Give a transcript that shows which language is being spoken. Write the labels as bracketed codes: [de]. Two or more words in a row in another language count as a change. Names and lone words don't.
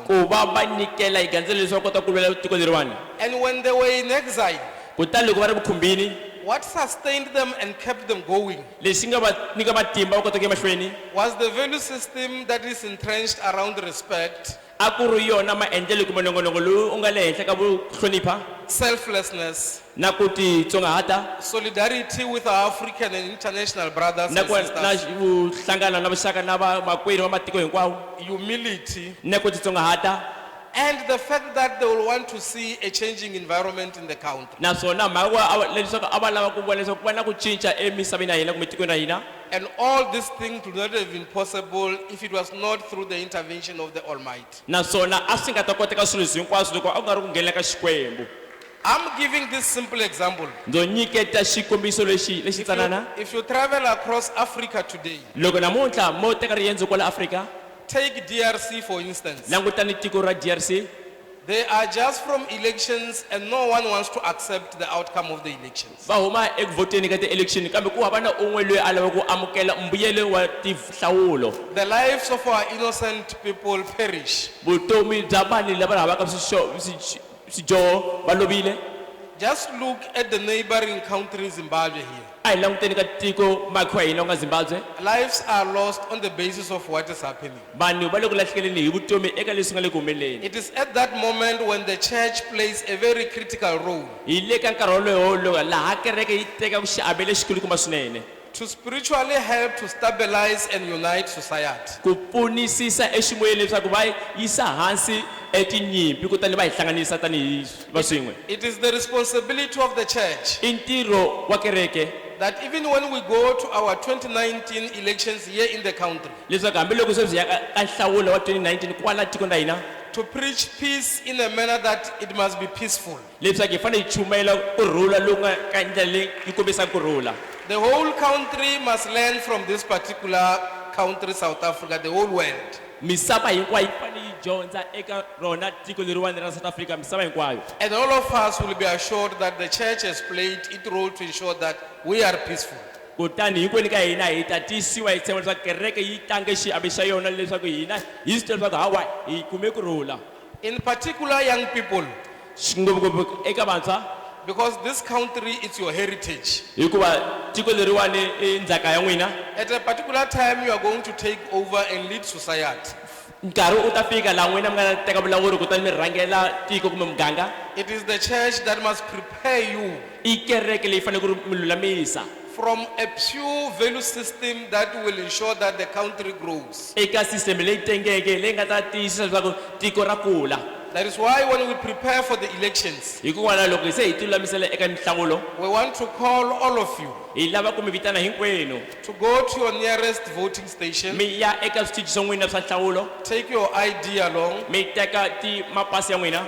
[ts] ku va va nyikela hi gandzelo leswi va kota ku lwela tiko leriwani. [en] And when they were in exile, [ts] kutani loko va ri vukhumbini [en] what sustained them and kept them going [ts] lexi nga va nyika matimba va kota ku ya mahlweni [en] was the value system that is entrenched around respect, [ts] a ku ri yona maendlelo kumbe nongonoko lowu u nga le henhla ka vuhlonipha [en] selflessness, [ts] na ku titsongahata [en] solidarity with our African and international brothers [ts] na [en] and [ts] na [en] sisters, [ts] vuhlangano na vuxaka na makwenu va matiko hinkwawo [en] humility, [ts] na ku titsongahata [en] and the fact that they will want to see a changing environment in the country. [ts] naswona mhaka leswaku a va lava ku vona leswaku ku va na ku cinca emisaveni ya hina kumbe tikweni ra hina. [en] And all these things would not have been possible if it was not through the intervention of the Almighty. [ts] naswona a swi nga ta koteka swilo leswi hinkwaswo loko a ku nga ri ku nghenela ka xikwembu. [en] I'm giving this simple example. [ts] ndzo nyiketa xikombiso lexi tsanana. [en] If you travel across Africa today, [ts] Loko namuntlha mo teka riendzo kwala Afrika, [en] take DRC for instance. [ts] langutani tiko ra DRC, [en] They are just from elections and no one wants to accept the outcome of the elections. [ts] va huma eku voteni ka ti-election kambe ku hava na un'we loyi a lava ku amukela mbuyelo wa tinhlawulo. [en] The lives of our innocent people perish. [ts] Vutomi bya vanhu lava havaka swidyoho va lovile. [en] Just look at the neighboring country, Zimbabwe here. [ts] A hi languteni ka tiko makhiwa hina ku nga Zimbabwe. [en] Lives are lost on the basis of what is happening. [ts] Vanhu va le ku lahlekeleni hi vutomi eka leswi nga le ku humeleleni. [en] It is at that moment when the church plays a very critical role [ts] Hi le ka nkarhi wolowo laha kereke yi teka xiave lexikulukumba swinene [en] to spiritually help to stabilize and unite society. [ts] ku pfunisisa eximoyeni leswaku va yisa hansi etinyimpi kutani va hi hlanganisa tanihi va swin'we. [en] It is the responsibility of the church [ts] I ntirho wa kereke [en] that even when we go to our 2019 elections here in the country, [ts] leswaku hambiloko sweswi ya ka nhlawulo wa 2019 kwala tikweni ra hina [en] to preach peace in a manner that it must be peaceful. [ts] leswaku hi fanele hi chumela kurhula loku nga ka ndlela leyi yi kombisaka kurhula. [en] The whole country must learn from this particular country, South Africa, the whole world. [ts] Misava hinkwayo yi fanele yi dyondza eka rona tiko leriwani ra South Africa, misava hinkwayo. [en] And all of us will be assured that the church has played its role to ensure that we are peaceful. [ts] Kutani hinkwenu ka hina hi ta tiyisiwa hi tshemba leswaku kereke yi tlange xiave xa yona leswaku hina hi swi tiva leswaku hawa hi kume kurhula. [en] In particular, young people, [ts] Ngopfungopfu eka vantshwa [en] because this country is your heritage. [ts] hikuva tiko leriwani i ndzhaka ya n'wina. [en] At a particular time, you are going to take over and lead society. [ts] Nkarhi u ta fika laha n'wina mi nga teka vulawuri kutani mi rhangela tiko kumbe muganga. [en] It is the church that must prepare you [ts] I kereke leyi fanele ku ri mi lulamisa [en] from a pure value system that will ensure that the country grows. [ts] eka sisiteme leyi tengeke leyi nga ta tiyisisa leswaku tiko ra kula. [en] That is why when we prepare for the elections, [ts] Hikokwalaho loko hi se hi ti lulamisela eka mihlawulo [en] we want to call all of you [ts] hi lava ku mi vitana hinkwenu [en] to go to your nearest voting station, [ts] mi ya eka switichi swa n'wina swa nhlawulo, [en] take your ID along, [ts] mi teka mapasi ya n'wina,